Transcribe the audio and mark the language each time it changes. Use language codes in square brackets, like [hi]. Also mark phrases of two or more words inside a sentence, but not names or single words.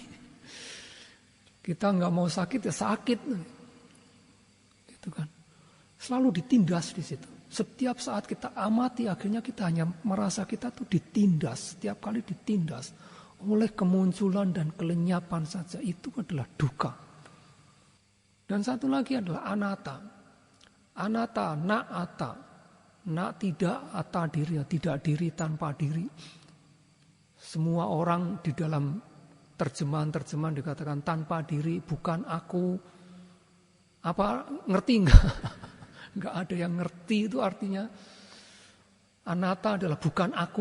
[id] Kita nggak mau sakit ya sakit, gitu kan? Selalu ditindas di situ. Setiap saat kita amati, akhirnya kita hanya merasa kita tuh ditindas, setiap kali ditindas oleh kemunculan dan kelenyapan saja. Itu adalah duka. Dan satu lagi adalah anatta. [pi] Anatta, na'ata. [id] Na tidak, ata diri, tidak diri tanpa diri. Semua orang di dalam terjemahan dikatakan tanpa diri, bukan aku. Apa ngerti enggak? Enggak ada yang ngerti itu artinya. Anatta adalah bukan aku.